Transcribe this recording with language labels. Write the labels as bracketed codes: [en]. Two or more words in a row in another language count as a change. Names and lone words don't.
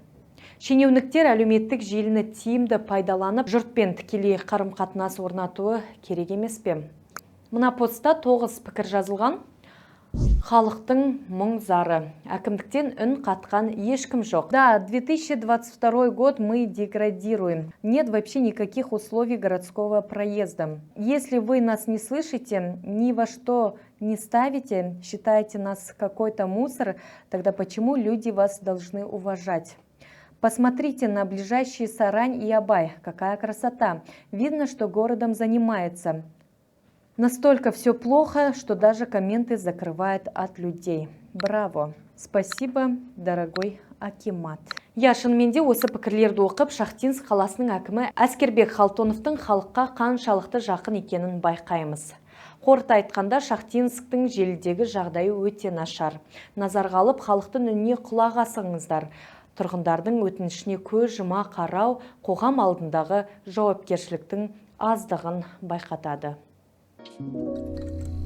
[kk] Шенеуніктер әлеуметтік желіні тиімді пайдаланып, жұртпен тікелей қарым-қатынас орнатуы керек емес пе? Мына постта 9 пікір жазылған. Халықтың мұң зары. Әкімдіктен үн қатқан ешкім жоқ. [ru] Да, 2022 год мы деградируем. Нет вообще никаких условий городского проезда. Если вы нас не слышите, ни во что не ставите, считаете нас какой-то мусор, тогда почему люди вас должны уважать? Посмотрите на ближайшие Сарань и Абай. Какая красота. Видно, что городом занимается. Настолько все плохо, что даже комменты закрывают от людей. Браво! Спасибо, дорогой Акимат. [kk] Я шынымен де осы пікірлерді оқып, Шахтинск қаласының әкімі Әскербек Халтоновтың халыққа қаншалықты жақын екенін байқаймыз. Қорыта айтқанда, Шахтинсктің желідегі жағдайы өте нашар. Назарға алып, халықтың үніне құлақ асыңыздар. Тұрғындардың өтінішіне көз жұма қарау қоғам алдындағы жауапкершіліктің аздығын байқатады.